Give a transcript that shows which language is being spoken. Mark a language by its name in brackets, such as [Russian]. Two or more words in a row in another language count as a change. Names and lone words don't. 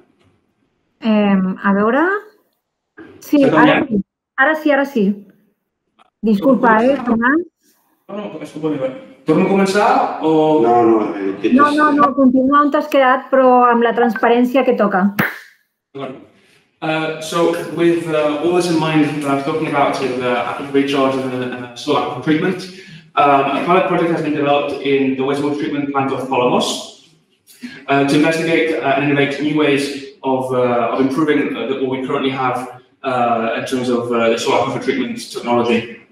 [Catalan] A veure... Sí, ara sí. Disculpa, Tomàs. No, és culpa meva. Torno a començar o... No, continua on t'has quedat, però amb la transparència que toca. [English] So with all this in mind that I was talking about with aquifer recharge and soil aquifer treatment, a pilot project has been developed in the wastewater treatment plant of Palamós to investigate and innovate new ways of improving what we currently have in terms of the soil aquifer treatment technology.